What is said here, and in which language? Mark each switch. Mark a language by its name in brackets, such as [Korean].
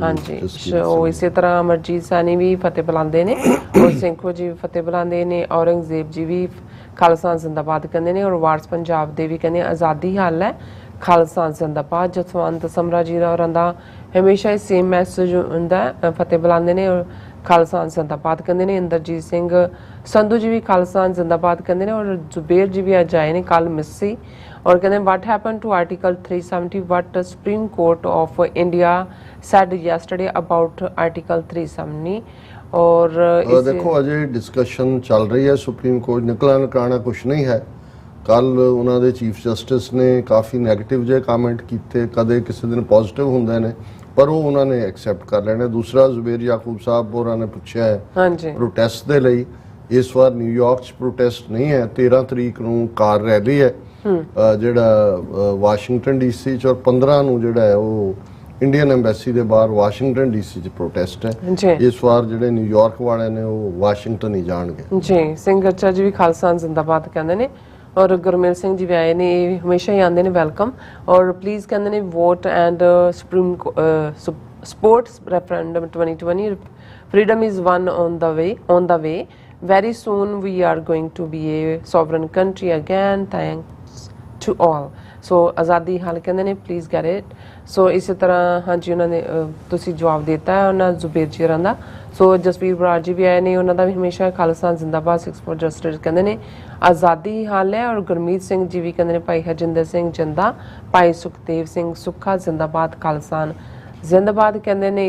[Punjabi] ਹਾਂਜੀ ਸੋ ਇਸੇ ਤਰ੍ਹਾਂ ਅਮਰਜੀਤ ਸੈਣੀ ਵੀ ਫਤਿਹ ਬੁਲਾਉਂਦੇ ਨੇ, ਔਰ ਸਿੰਘੋ ਜੀ ਵੀ ਫਤਿਹ ਬੁਲਾਉਂਦੇ ਨੇ, ਔਰੰਗਜ਼ੇਬ ਜੀ ਵੀ ਖਾਲਸਾ ਜ਼ਿੰਦਾਬਾਦ ਕਹਿੰਦੇ ਨੇ, ਔਰ ਵਾਰਸ ਪੰਜਾਬ ਦੇ ਵੀ ਕਹਿੰਦੇ ਆਜ਼ਾਦੀ ਹਾਲ ਹੈ, ਖਾਲਸਾ ਜ਼ਿੰਦਾਬਾਦ। ਜਸਵੰਤ ਸਮਰਾ ਜੀ ਹੋਰਾਂ ਦਾ ਹਮੇਸ਼ਾ ਹੀ ਸੇਮ ਮੈਸੇਜ ਹੁੰਦਾ, ਫਤਿਹ ਬੁਲਾਉਂਦੇ ਨੇ ਔਰ ਖਾਲਸਾ ਜ਼ਿੰਦਾਬਾਦ ਕਹਿੰਦੇ ਨੇ। ਇੰਦਰਜੀਤ ਸਿੰਘ ਸੰਧੂ ਜੀ ਵੀ ਖਾਲਸਾ ਜ਼ਿੰਦਾਬਾਦ ਕਹਿੰਦੇ ਨੇ, ਔਰ ਜ਼ੁਬੇਰ ਜੀ ਵੀ ਅੱਜ ਆਏ ਨੇ, ਕੱਲ ਮਿਸ ਸੀ। ਔਰ ਕਹਿੰਦੇ [English] what happened to article 370, what Supreme Court of India said yesterday about article 370। [Punjabi] ਔਰ ਦੇਖੋ ਅਜੇ ਡਿਸਕਸ਼ਨ ਚੱਲ ਰਹੀ ਹੈ, ਸੁਪਰੀਮ ਕੋਰਟ ਨਿਕਲਣਾ ਕੁਛ ਨਹੀਂ ਹੈ। ਕੱਲ ਉਹਨਾਂ ਦੇ ਚੀਫ ਜਸਟਿਸ ਨੇ ਕਾਫੀ ਨੈਗੇਟਿਵ ਜਿਹੇ ਕਮੈਂਟ ਕੀਤੇ, ਕਦੇ ਕਿਸੇ ਦਿਨ ਪੋਜ਼ਿਟਿਵ ਹੁੰਦੇ ਨੇ, ਪਰ ਉਹ ਉਹਨਾਂ ਨੇ ਐਕਸੈਪਟ ਕਰ ਲੈਣੇ। ਦੂਸਰਾ ਜ਼ੁਬੇਰ ਯਾਕੂਬ ਸਾਹਿਬ ਹੋਰਾਂ ਨੇ ਪੁੱਛਿਆ ਹੈ ਪ੍ਰੋਟੈਸਟ ਦੇ ਲਈ। ਇਸ ਵਾਰ ਨਿਊਯਾਰਕ 'ਚ ਪ੍ਰੋਟੈਸਟ ਨਹੀਂ ਹੈ, 13 ਤਰੀਕ ਨੂੰ ਕਾਰ ਰੈਲੀ ਹੈ ਜਿਹੜਾ ਵਾਸ਼ਿੰਗਟਨ ਡੀਸੀ 'ਚ, ਔਰ 15 ਨੂੰ ਜਿਹੜਾ ਹੈ ਉਹ ਇੰਡੀਅਨ ਐਮਬੈਸੀ ਦੇ ਬਾਹਰ ਵਾਸ਼ਿੰਗਟਨ ਡੀਸੀ 'ਚ ਪ੍ਰੋਟੈਸਟ ਹੈ। ਇਸ ਵਾਰ ਜਿਹੜੇ ਨਿਊਯਾਰਕ ਵਾਲੇ ਨੇ ਉਹ ਵਾਸ਼ਿੰਗਟਨ ਹੀ ਜਾਣਗੇ ਜੀ। ਸਿੰਘ ਗੱਚਾ ਜੀ ਵੀ ਖਾਲਸਾ ਜ਼ਿੰਦਾਬਾਦ ਕਹਿੰਦੇ ਨੇ, ਔਰ ਗੁਰਮੇਲ ਸਿੰਘ ਜੀ ਵੀ ਆਏ ਨੇ, ਇਹ ਹਮੇਸ਼ਾ ਹੀ ਆਉਂਦੇ ਨੇ ਵੈਲਕਮ। ਔਰ ਪਲੀਜ਼ ਕਹਿੰਦੇ ਨੇ [English] Vote and supreme sports referendum 2020 freedom is one on the way very soon we are going to be a sovereign country again, thanks to all। [Punjabi] ਸੋ ਆਜ਼ਾਦੀ ਹਾਲ ਕਹਿੰਦੇ ਨੇ ਪਲੀਜ਼ ਗੈਟ ਇਟ। ਸੋ ਇਸੇ ਤਰ੍ਹਾਂ ਹਾਂਜੀ ਉਹਨਾਂ ਨੇ ਤੁਸੀਂ ਜਵਾਬ ਦਿੱਤਾ ਹੈ ਉਹਨਾਂ ਜ਼ੁਬੇਰ ਜੀ ਹੋਰਾਂ ਦਾ। ਸੋ ਜਸਵੀਰ ਬਰਾੜ ਜੀ ਵੀ ਆਏ ਨੇ, ਉਹਨਾਂ ਦਾ ਵੀ ਹਮੇਸ਼ਾ ਖਾਲਸਾ ਜ਼ਿੰਦਾਬਾਦ 6 for justice ਕਹਿੰਦੇ ਨੇ ਆਜ਼ਾਦੀ ਹਾਲ ਹੈ। ਔਰ ਗੁਰਮੀਤ ਸਿੰਘ ਜੀ ਵੀ ਕਹਿੰਦੇ ਨੇ ਭਾਈ ਹਰਜਿੰਦਰ ਸਿੰਘ ਜਿੰਦਾ, ਭਾਈ ਸੁਖਦੇਵ ਸਿੰਘ ਸੁੱਖਾ ਜ਼ਿੰਦਾਬਾਦ, ਖਾਲਸਾਨ ਜ਼ਿੰਦਾਬਾਦ ਕਹਿੰਦੇ ਨੇ।